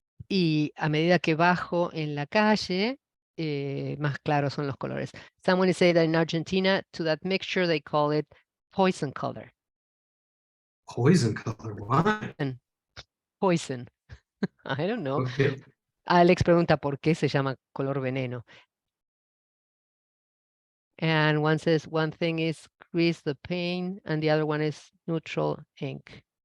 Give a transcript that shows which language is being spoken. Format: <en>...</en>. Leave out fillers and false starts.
<es>Y a medida que bajo en la calle, más claros son los colores.</es> <en>Someone said that in Argentina, to that mixture they call it poison color. Poison color, why? Poison. I don't know. Okay.</en> <es>Alex pregunta por qué se llama color veneno.</es> <en>And one says one thing is grease the paint and the other one is neutral ink.</en>